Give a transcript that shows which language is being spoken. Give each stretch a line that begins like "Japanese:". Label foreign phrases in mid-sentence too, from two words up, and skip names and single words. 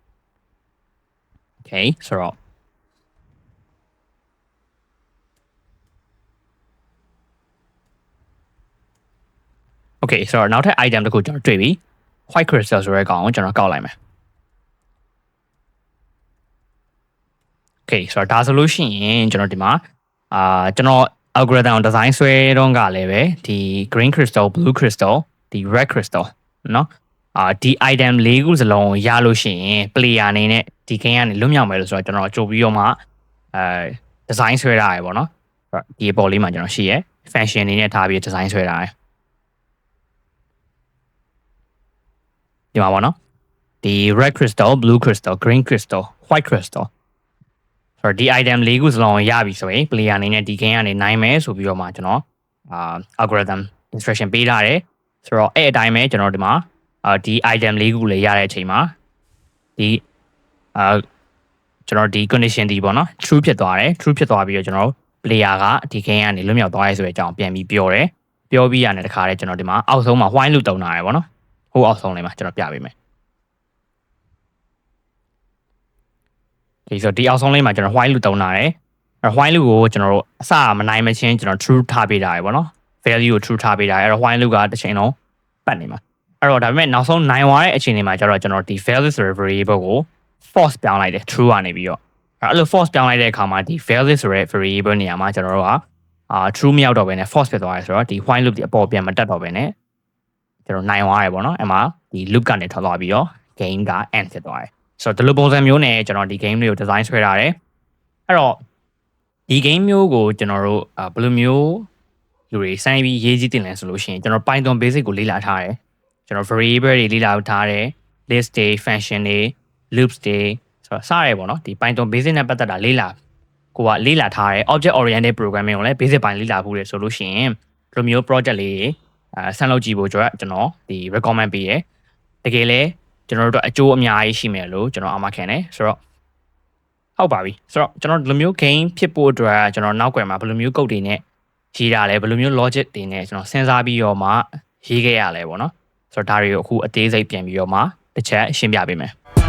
Burmese: okay ဆိုတော့okay ဆိုတော့နောက်ထပ် item တစ်ခုကျွန်တော်တွေ့ပြီ
English: white crystal
Burmese: ဆိုတဲ့ကောင်ကိုကျွန်တော်ကောက်လိုက်မယ် okay ဆိုတော့ဒါ ဆိုလို့ရှိရင်ကျွန်တော်ဒီမှာကျွန်တော်
English: algorithm design
Burmese: ဆွဲတော့ကလည်းပဲဒီ
English: green crystal blue crystal
Burmese: ဒီ
English: red crystal
Burmese: เนาะဒီ item ၄ခုစလုံးရလို့ရှိရင် player အနေနဲ့ဒီ game ကနေလွတ်မြောက်မယ်လို့ဆိုတော့ကျွန်တော်ကြိုပြီးတော့မှdesign ဆွဲထားရပေါ့နော်ဒီအပေါ်လေးမှာကျွန်တော်ရှိရယ် function အနေနဲ့ထားပြီး design ဆွဲထားရယ် ဒီမှာပေါ့နော်ဒီ
English: red crystal blue crystal green crystal white crystal
Burmese: ဆိုတော့ဒီ item ၄ခုစလုံးရပြီဆိုရင် player အနေနဲ့ဒီ game ကနေနိုင်မယ်ဆိုပြီးတော့မှကျွန်တော်
English: algorithm instruction
Burmese: ပေးထားတယ်ဆိုတော့အဲ့အတိုင်းပဲကျွန်တော်ဒီမှာဒီ item ၄ခုလေးရတဲ့အချိန်မှာဒီ ကျွန်တော်ဒီ condition ဒီပေါ့နော် true ဖြစ်သွားတယ် true ဖြစ်သွားပြီးတော့ကျွန်တော် player ကဒီ game ကနေလွတ်မြောက်သွားရဲဆိုတဲ့အကြောင်းပြန်ပြီးပြောတယ်ပြောပြီးရတယ်တခါတည်းကျွန်တော်ဒီမှာအောက်ဆုံးမှာ
English: while loop
Burmese: တုံးထားတယ်ပေါ့နော်ဟိုအောက်ဆုံးလေးမှာကျွန်တော်ပြပေးမယ်ဒီဆိုဒီအောက်ဆုံးလေးမှာကျွန်တော်
English: while loop
Burmese: တုံးထားတယ်အဲ
English: while loop
Burmese: ကိုကျွန်တော်တို့အစမနိုင်မချင်းကျွန်တော် true ထားပေးထားတယ်ပေါ့နော် value ကို true ထား ပေးထားတယ်အဲ့တော့
English: while loop
Burmese: ကတစ်ချိန်လုံးပတ်နေမှာအဲ့တော့ဒါပေမဲ့နောက်ဆုံးနိုင်သွားတဲ့အချိန်တွေမှာကျတော့ကျွန်တော်ဒီ value ဆိုတဲ့ variable ကို false ပြောင်းလိုက်တယ် true ကနေပြီးတော့အဲ့လို false ပြောင်းလိုက်တဲ့အခါမှာဒီ value ဆိုတဲ့ variable နေရာမှာကျွန်တော်တို့ကtrue မရောက်တော့ဘဲနဲ့ false ဖြစ်သွားတယ်ဆိုတော့ဒီ
English: while loop
Burmese: ဒီအပေါ်ပြန်မတက် တော့ဘဲနဲ့ကျွန်တော်နိုင်သွားတယ်ပေါ့နော်အဲ့မှာဒီ loop ကနေထွက်သွားပြီးတော့ game က end ဖြစ်သွားတယ်ဆိုတော့ဒီလိုပုံစံမျိုးနဲ့ကျွန်တော်ဒီ game လေးကို design ဆွဲထားတယ်အဲ့တော့ဒီ game မျိုးကိုကျွန်တော်တို့ဘယ်လိုမျိုး လူတွေစိုင်းပြီးရေးကြည့်တင်လဲဆိုလို့ရှိရင်ကျွန်တော်
English: Python basic
Burmese: ကိုလေ့လာထားတယ်ကျွန်တော် variable တွေလေ့လာထားတယ် list တွေ function တွေ loops တွေဆိုတော့စရဲပေါ့နော်ဒီ
English: Python basic
Burmese: နဲ့ပတ်သက်တာလေ့လာကိုကလေ့လာထားတယ်
English: object oriented programming
Burmese: ကိုလည်း basic ပိုင်းလေ့လာဖို့ရဆိုလို့ရှိရင်ဒီလိုမျိုး project လေးဆန်းလုပ်ကြည့်ဖို့ကျွန်တော်ဒီ recommend ပေးရတကယ်လဲကျွန်တော်တို့အကျိုးအများကြီးရှိမယ်လို့ကျွန်တော်အာမခံတယ်ဆိုတော့ဟုတ်ပါပြီဆိုတော့ကျွန်တော်ဒီလိုမျိုး game ဖြစ်ဖို့အတွက်ကျွန်တော်နောက်ွယ်မှာဘယ်လိုမျိုး code တွေနဲ့ရေးတာလဲဘယ်လိုမျိုး logic တွေနဲ့ကျွန်တော်စဉ်းစားပြီးတော့မှရေးခဲ့ရလဲပေါ့နော်ဆိုတော့ဒါတွေကိုအခုအသေးစိတ်ပြန်ပြီးတော့မှတစ်ချက်ရှင်းပြပေးမယ်